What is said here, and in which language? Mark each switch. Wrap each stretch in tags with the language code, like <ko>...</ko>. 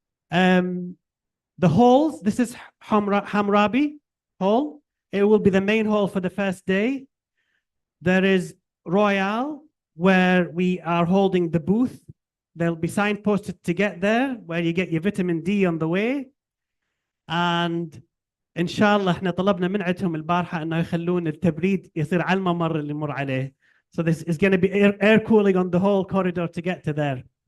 <en>The halls, this is Hamrabi Hall. It will be the main hall for the first day. There is Royale, where we are holding the booth. There'll be signposted to get there, where you get your vitamin D on the way. And</en> <ar>إن شاء الله إحنا طلبنا من عندهم البارحة إنه يخلون التبريد يصير على الممر اللي يمر عليه.</ar> <en>So this is going to be air cooling on the whole corridor to get to there.</en>